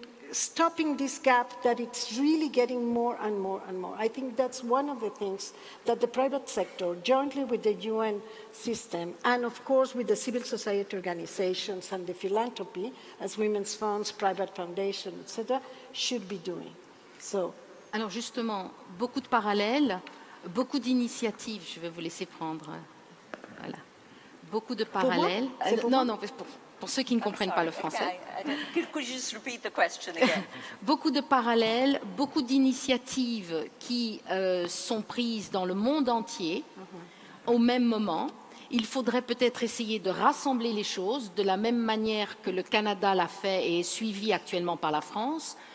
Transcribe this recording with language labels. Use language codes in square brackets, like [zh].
[en] stopping this gap that it's really getting more and more and more. I think that's one of the things that the private sector, jointly with the UN system, and of course with the civil society organizations and the philanthropy, as women's funds, private foundations, etc., should be doing. So, [fr] Alors justement, beaucoup de parallèles, beaucoup d'initiatives, je vais vous laisser prendre, voilà, beaucoup de parallèles. Non, pour ceux qui ne comprennent pas le français. [en] Could you just repeat the question again? [fr] Beaucoup de parallèles, beaucoup d'initiatives qui sont prises dans le monde entier au même moment. Il faudrait peut-être essayer de rassembler les choses de la même manière que le Canada l'a fait et est suivi actuellement par la France.